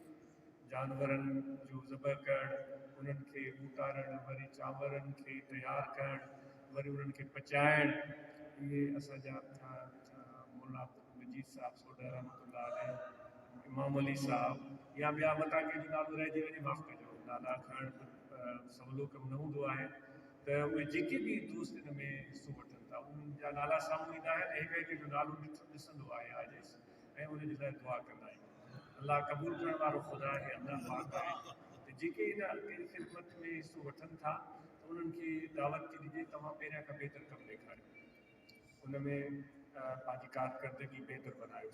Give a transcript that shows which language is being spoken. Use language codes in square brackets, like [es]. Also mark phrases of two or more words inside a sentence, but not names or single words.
[sd] جانورن جو ذبح کر انہن کے اتارن، وری چاورن کے تیار کر، وری انہن کے پچائن، یہ اساجا مولا مجید صاحب سوڈا رحمۃ اللہ علیہ، امام علی صاحب یا ॿिया मता कंहिंजो नालो रहिजी वञे माफ़ कजो, नाला खणण सवलो कमु न हूंदो आहे. त उहे जेके बि दोस्त हिन में हिसो वठनि था उन्हनि जा नाला साम्हूं ईंदा आहिनि, हिक हिक जो नालो ॾिसंदो आहे आजिज़ ऐं उनजे लाइ दुआ कंदा आहियूं. अल्लाह क़बूल करण वारो ख़ुदा आहे, अल्लाह पाक आहे. त जेके इन ख़िदमत में हिसो वठनि था त उन्हनि खे दावत थी ॾिजे तव्हां पहिरियां खां बहितर कमु ॾेखारियो, उन में पंहिंजी कारकर्दगी बहितर बनायो.